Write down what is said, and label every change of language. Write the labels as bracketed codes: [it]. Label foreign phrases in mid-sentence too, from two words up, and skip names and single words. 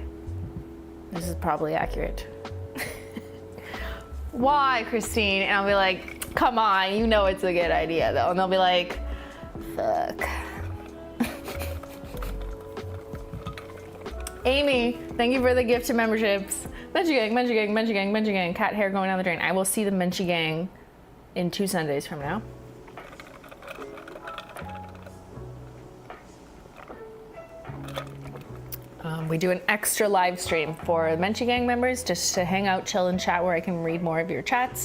[en] This is probably accurate. Why, Christine? And I'll be like, come on, you know it's a good idea though. And they'll be like, fuck. Amy, thank you for the gift of memberships. Menchie gang, Menchie gang, Menchie gang, Menchie gang. Cat hair going down the drain. I will see the Menchie gang in 2 Sundays from now. We do an extra live stream for the Menchie gang members just to hang out, chill, and chat where I can read more of your chats.